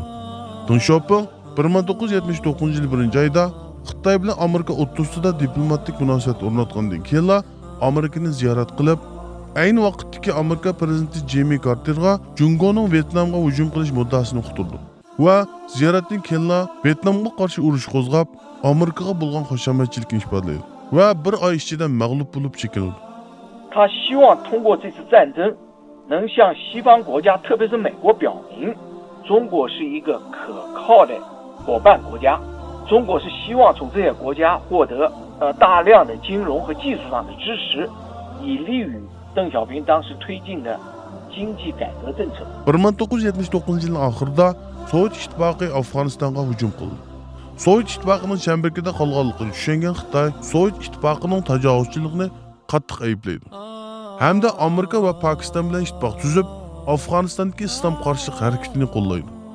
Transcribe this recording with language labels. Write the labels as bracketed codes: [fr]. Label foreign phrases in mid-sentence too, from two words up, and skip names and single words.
[uz] Deng Xiaoping 1979-yil 1-oyda Xitoy bilan Amerika o'rtasida diplomatik munosabat o'rnatgandan keyin Amerikani ziyorat qilib, ayni vaqtdagi Amerika prezidenti Jimmy Carterga Jungoning Vyetnamga hujum qilish muddaosini uqtirdi. Va ziyoratdan keyin Vyetnamga qarshi urush qo'zg'ab, Amerikaga bo'lgan xushomadchilikni ifodalaydi va bir oy ichida mag'lub bo'lib chekildi. [zh] 他希望通过这次战争，能向西方国家，特别是美国表明，中国是一个可靠的伙伴国家。中国是希望从这些国家获得大量的金融和技术上的支持，以利于邓小平当时推进的经济改革政策。 [uz] 1979-yilning oxirida Sovet ittifoqi Afg'onistonga hujum qildi. Sovet ittifoqining chambaragida qolganligini tushungan Xitoy Sovet ittifoqining tajovuzchiligini qattiq ayblaydi. Hamda Amerika va Pokiston bilan ittifoq tuzib, Afg'onistondagi islom qarshilik harakatini qo'llaydi.